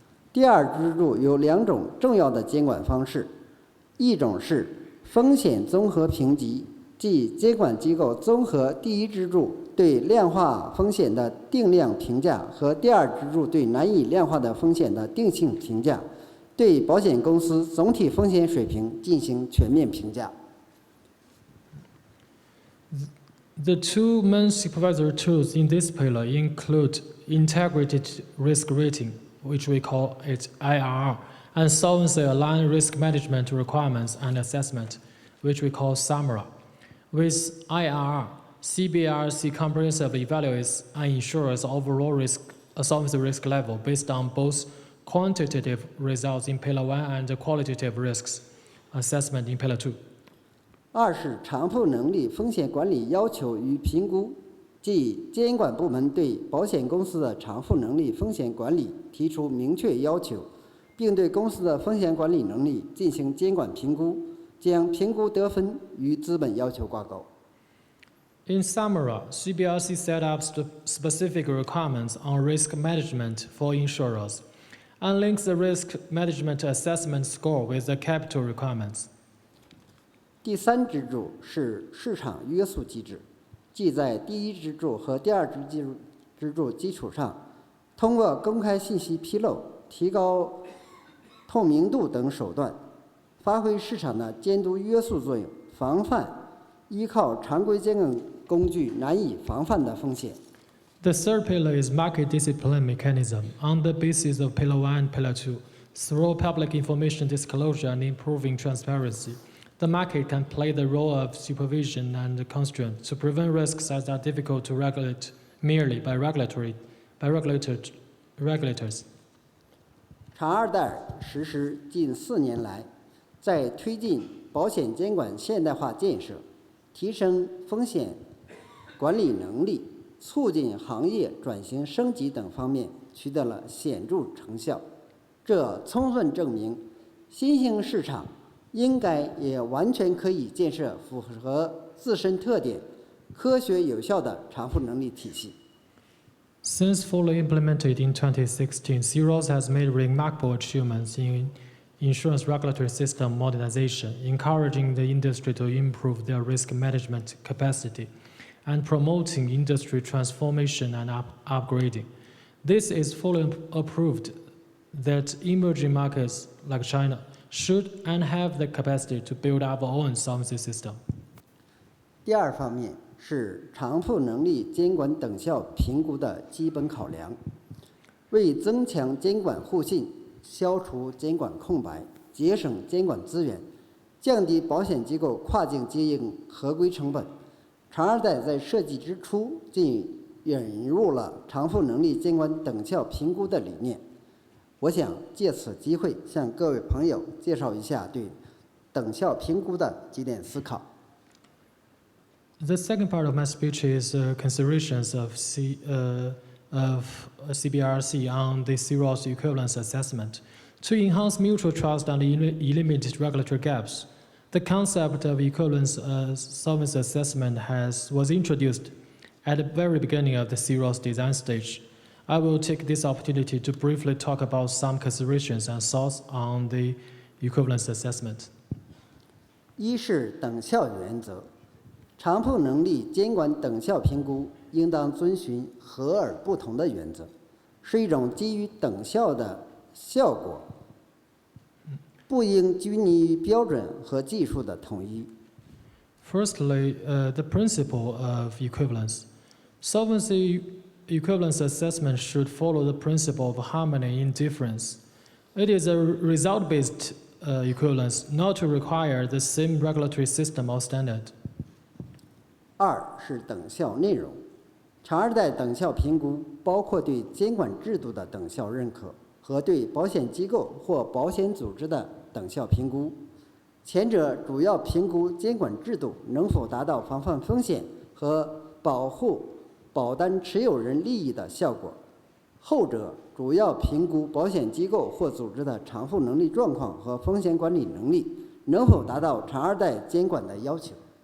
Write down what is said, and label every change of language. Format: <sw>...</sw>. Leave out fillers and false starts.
<zh>第二支柱有两种重要的监管方式，一种是风险综合评级，即监管机构综合第一支柱对量化风险的定量评价和第二支柱对难以量化的风险的定性评价，对保险公司总体风险水平进行全面评价。</zh> <en>The two main supervisory tools in this pillar include integrated risk rating, which we call it IRR, and solvency-aligned risk management requirements and assessment, which we call SAMRA. With IRR, CBRC comprehensively evaluates an insurer's overall solvency risk level based on both quantitative results in Pillar 1 and qualitative risks assessment in Pillar 2.</en> <zh>二是偿付能力风险管理要求与评估，即监管部门对保险公司的偿付能力风险管理提出明确要求，并对公司的风险管理能力进行监管评估，将评估得分与资本要求挂钩。</zh> <en>In SAMRA, CBRC set up specific requirements on risk management for insurers and links the risk management assessment score with the capital requirements.</en> <zh>第三支柱是市场约束机制，即在第一支柱和第二支柱基础上，通过公开信息披露、提高透明度等手段，发挥市场的监督约束作用，防范依靠常规监管工具难以防范的风险。</zh> <en>The third pillar is market discipline mechanism on the basis of Pillar 1 and Pillar 2. Through public information disclosure and improving transparency, the market can play the role of supervision and constraint to prevent risks that are difficult to regulate merely by regulators.</en> <zh>长二代实施近4年来，在推进保险监管现代化建设、提升风险管理能力、促进行业转型升级等方面取得了显著成效。这充分证明，新兴市场应该也完全可以建设符合自身特点、科学有效的偿付能力体系。</zh> <en>Since fully implemented in 2016, C-ROSS has made remarkable achievements in insurance regulatory system modernization, encouraging the industry to improve their risk management capacity and promoting industry transformation and upgrading. This is fully approved that emerging markets like China should and have the capacity to build up our own solvency system.</en> <zh>第二方面是偿付能力监管等效评估的基本考量，为增强监管互信、消除监管空白、节省监管资源、降低保险机构跨境经营合规成本，长二代在设计之初即引入了偿付能力监管等效评估的理念。我想借此机会向各位朋友介绍一下对等效评估的几点思考。</zh> <en>The second part of my speech is considerations of CBRC on the C-ROSS equivalence assessment. To enhance mutual trust and eliminate regulatory gaps, the concept of equivalence solvency assessment was introduced at the very beginning of the C-ROSS design stage I will take this opportunity to briefly talk about some considerations and thoughts on the equivalence assessment.</en> <zh>一是等效原则，偿付能力监管等效评估应当遵循和而不同的原则，是一种基于等效的效果，不应拘泥于标准和技术的统一。</zh> <en>Firstly, the principle of equivalence. Solvency equivalence assessment should follow the principle of harmony in difference. It is a result-based equivalence, not to require the same regulatory system or standard.</en> <zh>二是等效内容，长二代等效评估包括对监管制度的等效认可和对保险机构或保险组织的等效评估。前者主要评估监管制度能否达到防范风险和保护保单持有人利益的效果，后者主要评估保险机构或组织的偿付能力状况和风险管理能力能否达到长二代监管的要求。</zh>